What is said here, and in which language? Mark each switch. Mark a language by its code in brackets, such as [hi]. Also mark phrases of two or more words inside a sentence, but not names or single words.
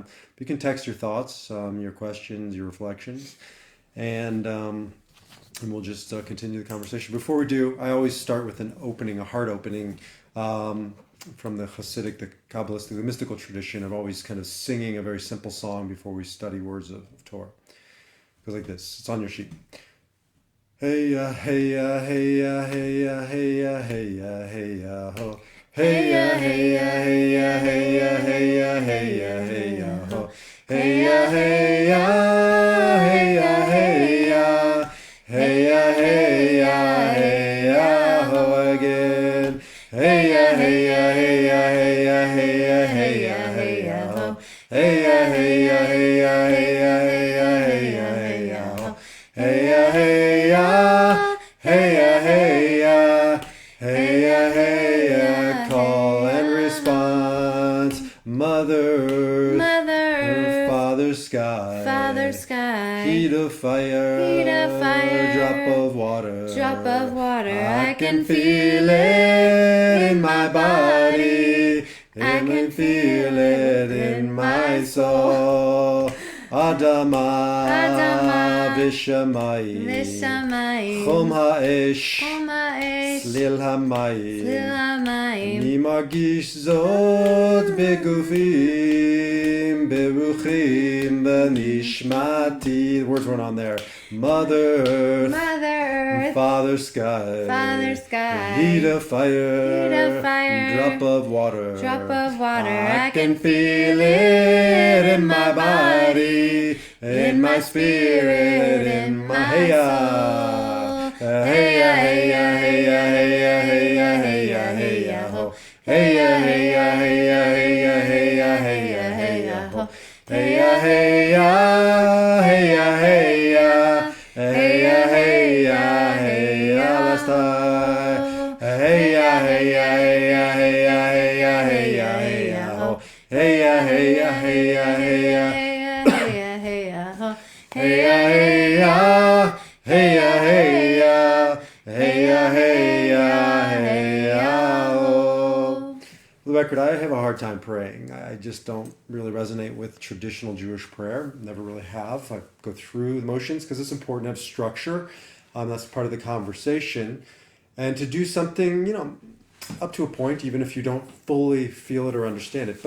[en] But you can text your thoughts, your questions, your reflections, and we'll just continue the conversation. Before we do, I always start with a heart opening, from the Hasidic, the Kabbalistic, the mystical tradition of always kind of singing a very simple song before we study words of Torah. It goes like this. It's on your sheet. Hey ya, hey ya, hey ya, hey ya, hey ya, hey ya, hey ya, ho. Hey ya, hey ya, hey ya, hey ya, hey ya, hey ya, hey ya, ho. Hey ya, hey ya, hey ya, hey ya, hey ya, hey ya, hey ya, ho again. Hey ya, hey ya, hey ya, hey ya, hey ya, hey ya, hey ya, ho. Hey ya, hey ya, hey ya, hey ya, hey ya, hey ya, hey ya, ho. Hey ya, hey ya, hey ya, hey ya, hey ya, hey ya, call and response. Mother, Father sky, heat of fire, drop of water, I can feel it in my body, I can feel it in my soul. [he] אדמה ושמיים, חום האש, צליל המים, אני מרגיש זאת בגופים, ברוחים, בנשמתי. [en] The words weren't on there. Mother Earth, Father Sky, heat of fire, drop of water, I can feel it in my body, in my spirit, in my soul. Hey ya, hey ya, hey ya, hey ya, hey ya, hey ya, hey ya, ho. Hey ya, hey ya, hey ya, hey ya, hey ya, hey ya, hey ya, ho. Hey ya, hey ya, hey ya, hey ya, hey ya, hey ya, hey ya, last time. Hey ya, hey ya, hey ya, hey ya, hey ya, hey ya, hey ya, ho. ho. Hey ya, hey ya, hey ya, hey ya. Hey ya, ho. Hey ya, hey ya. Hey ya, hey ya. Hey ya, hey ya, hey ya. Oh. For the record, I have a hard time praying. I just don't really resonate with traditional Jewish prayer. Never really have. I go through the motions because it's important to have structure. That's part of the conversation. And to do something, up to a point, even if you don't fully feel it or understand it.